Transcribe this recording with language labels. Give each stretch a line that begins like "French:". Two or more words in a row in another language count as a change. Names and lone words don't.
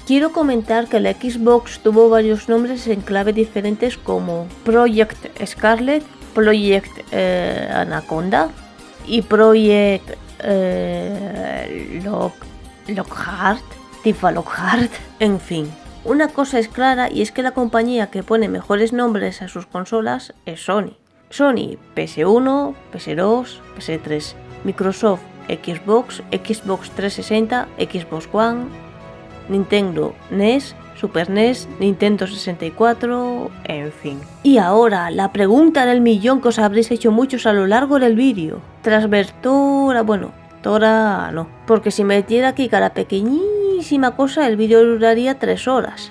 Spanish: Quiero comentar que la Xbox tuvo varios nombres en clave diferentes como Project Scarlet, Project Anaconda y Project Lockhart, Tifa Lockhart, en fin. Una cosa es clara y es que la compañía que pone mejores nombres a sus consolas es Sony. Sony, PS1, PS2, PS3, Microsoft, Xbox, Xbox 360, Xbox One, Nintendo, NES, Super NES, Nintendo 64, en fin. Y ahora, la pregunta del millón que os habréis hecho muchos a lo largo del vídeo. Tras ver Tora, bueno, Tora no, porque si metiera aquí cada pequeñísima cosa el vídeo duraría 3 horas.